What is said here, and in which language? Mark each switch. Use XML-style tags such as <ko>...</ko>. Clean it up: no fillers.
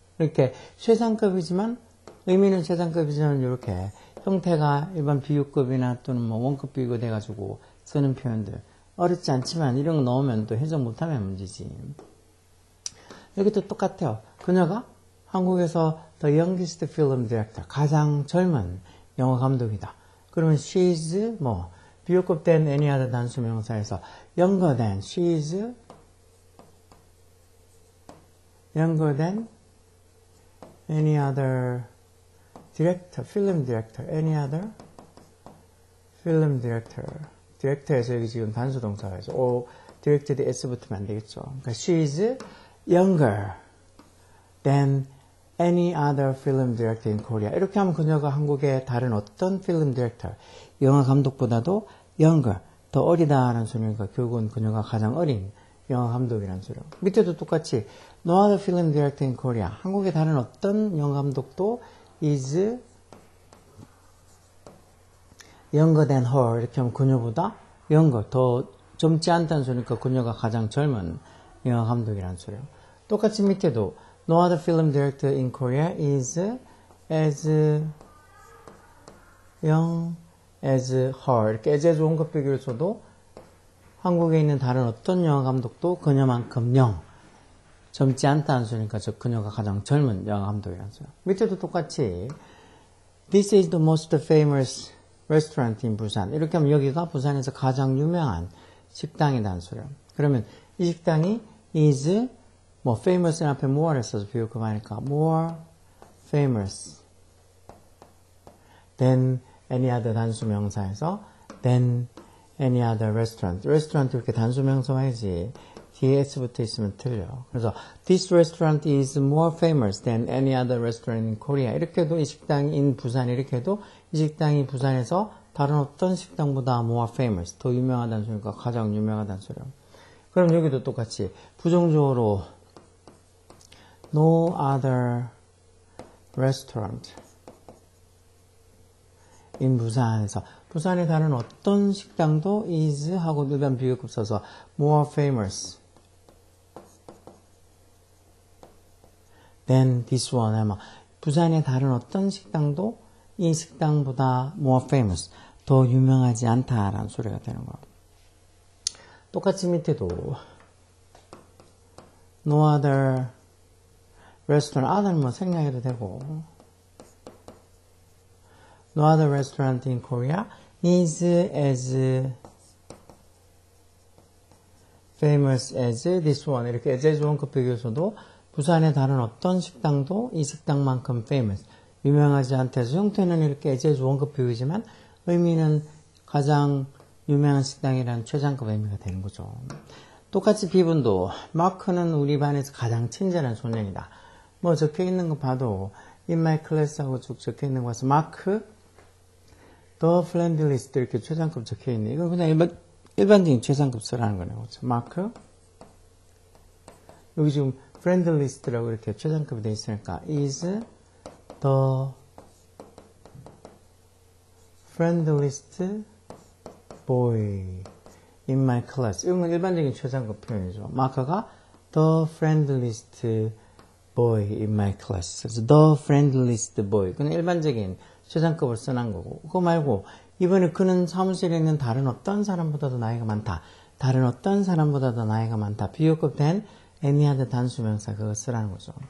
<ko>이렇게 최상급이지만 의미는 최상급이지만 이렇게 형태가 일반 비유급이나 또는 뭐 원급 비유가 돼가지고 쓰는 표현들 어렵지 않지만 이런 거 넣으면 또 해석 못하면 문제지. 여기도 똑같아요. 그녀가 한국에서</ko> <en>the youngest film director</en> <ko>가장 젊은 영화 감독이다.</ko> <en>그러면 she's</en> <ko>비교급 된</ko> <en>any other</en> <ko>단수명사에서</ko> <en>younger than she's younger than any other director, film director, any other film director.</en> <ko>디렉터에서 여기 지금 단수동사가 있어. 디렉터에 s 붙으면 안 되겠죠. 그러니까</ko> <en>she's younger than any other film director in Korea.</en> <ko>이렇게 하면 그녀가 한국의 다른 어떤</ko> <en>film director,</en> <ko>영화 감독보다도</ko> <en>younger,</en> <ko>더 어리다라는 소리니까 결국은 그녀가 가장 어린 영화 감독이라는 소리예요. 밑에도 똑같이</ko> <en>no other film director in Korea.</en> <ko>한국의 다른 어떤 영화 감독도</ko> <en>is younger than her.</en> <ko>이렇게 하면 그녀보다</ko> <en>younger,</en> <ko>더 젊지 않다는 소리니까 그녀가 가장 젊은 영화 감독이라는 소리예요. 똑같이 밑에도</ko> <en>no other film director in Korea is as young as her.</en> <ko>이렇게 as 원급 비교를 써도 한국에 있는 다른 어떤 영화 감독도 그녀만큼 젊지 않다는 소리니까 그녀가 가장 젊은 영화 감독이라는 소리예요. 밑에도 똑같이</ko> <en>This is the most famous restaurant in Busan.</en> <ko>이렇게 하면 여기가 부산에서 가장 유명한 식당이라는 소리예요. 그러면 이 식당이</ko> <en>is famous</en> <ko>앞에 more를 써서 비교급하니까</ko> <en>more famous than any other</en> <ko>단수명사에서</ko> <en>than any other restaurant.</en> <ko>restaurant 이렇게 단수명사해야지 뒤에 s 붙어 있으면 틀려. 그래서</ko> <en>this restaurant is more famous than any other restaurant in Korea.</en> <ko>이렇게 해도 이 식당이 in 부산 이렇게 해도 이 식당이 부산에서 다른 어떤 식당보다</ko> <en>more famous</en> <ko>더 유명하다는 소리니까 가장 유명하다는 소리예요. 그럼 여기도 똑같이 부정주어로</ko> <en>no other restaurant in</en> <ko>부산에서 부산의 다른 어떤 식당도 is 하고 일반 비교급 써서</ko> <en>more famous than this one.</en> <ko>아마 부산의 다른 어떤 식당도 이 식당보다</ko> <en>more famous</en> <ko>더 유명하지 않다라는 소리가 되는 거예요. 똑같이 밑에도</ko> <en>no other restaurant, other는</en> <ko>생략해도 되고</ko> <en>no other restaurant in Korea is as famous as this one.</en> <ko>이렇게 as 원급 비교에서도 부산의 다른 어떤 식당도 이 식당만큼</ko> <en>famous,</en> <ko>유명하지 않다 해서 형태는 이렇게 as 원급 비교이지만 의미는 가장 유명한 식당이라는 최상급 의미가 되는 거죠. 똑같이 비분도 마크는 우리 반에서 가장 친절한 소년이다. 뭐 적혀 있는 거 봐도</ko> <en>in my class</en> <ko>하고 쭉 적혀 있는 거 봐서 마크</ko> <en>the friendliest</en> <ko>이렇게 최상급 적혀 있네. 이건 그냥 일반적인 최상급 쓰라는 거네요. 그렇죠? 마크 여기 지금 friendliest라고 이렇게 최상급이 되어 있으니까</ko> <en>is the friendliest boy in my class.</en> <ko>이건 일반적인 최상급 표현이죠.</ko> <en>마크가 the friendliest boy in my class.</en> <ko>그래서</ko> <en>the friendliest boy.</en> <ko>그건 일반적인 최상급을 써난 거고. 그거 말고 이번에 그는 사무실에 있는 다른 어떤 사람보다도 나이가 많다. 다른 어떤 사람보다도 나이가 많다. 비교급 된 any other 단수명사 그거 쓰라는 거죠.</ko>